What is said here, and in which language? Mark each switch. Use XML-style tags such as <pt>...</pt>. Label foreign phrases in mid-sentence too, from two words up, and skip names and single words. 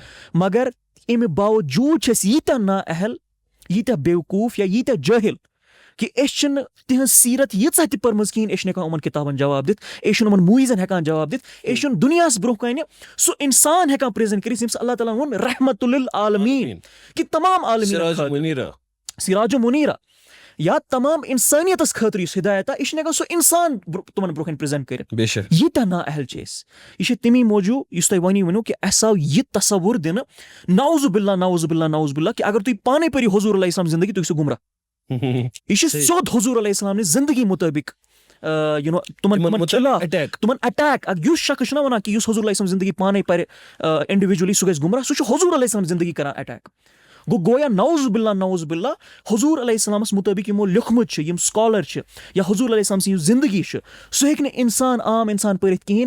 <ks>مگر اَمہِ باوجوٗد چھِ أسۍ ییٖتیاہ نا اہل, ییٖتیاہ بیوقوٗف یا ییٖتیاہ جٲہِل کہِ أسۍ چھِنہٕ تِہنٛز سیٖرت ییٖژاہ تہِ پٔرمٕژ کِہیٖنۍ, أسۍ چھِنہٕ ہٮ۪کان یِمن کِتابن جواب دِتھ, أسۍ چھِنہٕ یِمن موٗویٖزن ہٮ۪کان جواب دِتھ, أسۍ چھِنہٕ دُنیاہس برونٛہہ کنہِ سُہ اِنسان ہٮ۪کان پرٛیزنٹ کٔرِتھ ییٚمِس اللہ تعالیٰ ووٚن</ks> <ar>رحمتُ لِلعالمیٖن,</ar> <ks>کہِ تمام عالمیٖن</ks> <ar>سِراج مُنیٖرا</ar> <ks>یا تمام اِنسٲنیتس خٲطرٕ یُس ہِدایت آو, یہِ چھِنہٕ ہٮ۪کان سُہ اِنسان تِمن برونٛہہ کنہِ پرٛیزنٹ کٔرِتھ. ییٖتیاہ نا اہل چھِ أسۍ. یہِ چھِ تَمی موٗجوٗب یُس تۄہہِ وۄنی ؤنِو کہِ اَسہِ آو یہِ تصوُر دِنہٕ</ks> <ar>نعوذ باللہ نعوذ باللہ نعوذ باللہ</ar> <ks>کہِ اگر تُہۍ پانے پٔرِو حضوٗر علیہ السلام زندگی تُہۍ گژھِو گُمراہ. یہِ چھِ سیوٚد حضوٗر علیہ السلامنہِ زندگی مُطٲبِق</ks> <en>you know</en> <ks>تِمن اٹیک. یُس شخص چھُنہ وَنان کہِ یُس حضوٗر علیہ السلام زندگی پانے پَرِ اِنڈِوِجؤلی سُہ گژھِ گُمراہ, سُہ چھُ حضوٗر علیہ السلام زندگی کران اٹیک. گوٚو یا</ks> <ar>نعوذ باللہ نعوذ باللہ</ar> <ks>حضوٗر علیہ السلامَس مُطٲبِق یِمو لیوٚکھمُت چھُ, یِم سکالر چھِ یا حضوٗر علیہ السلام سٕنٛز یُس زندگی چھِ, سُہ ہیٚکہِ نہٕ عام اِنسان پٔرِتھ کِہیٖنۍ.</ks>